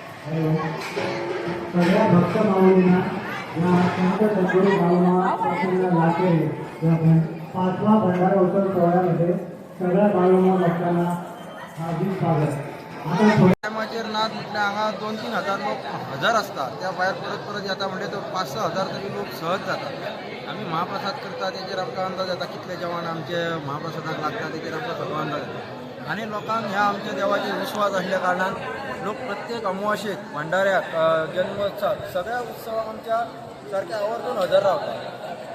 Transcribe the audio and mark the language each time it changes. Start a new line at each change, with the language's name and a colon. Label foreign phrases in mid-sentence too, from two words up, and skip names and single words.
Marathi: सगळ्या भक्त माऊलींना या संत सद्गुरू बाळूमामा प्रसन्न लाटे या पाचवा भंडारा उत्सव सोहळ्यामध्ये सगळ्या बाळूमामा भक्तांना हार्दिक स्वागत. आता
Konkani: टायमाचेर नाच म्हटल्यार हांगा 2-3 हजार लोक हजार आसता.
Marathi: त्या भायर परत परत येता म्हणजे तो 5-6 हजार तरी लोक सहज जातात.
Konkani: आमी महाप्रसाद करता तेचेर आमकां अंदाज येता कितले जेवण आमचे महाप्रसादाक लागता तेचेर आमकां सगळो अंदाज येता. आनी लोकांक ह्या आमच्या देवाचेर विश्वास आसल्या कारणान लोक प्रत्येक अमावशेक भंडाऱ्याक जन्मोत्सवाक सगळ्या उत्सवाक आमच्या सारके आवर्जून हजर रावतात.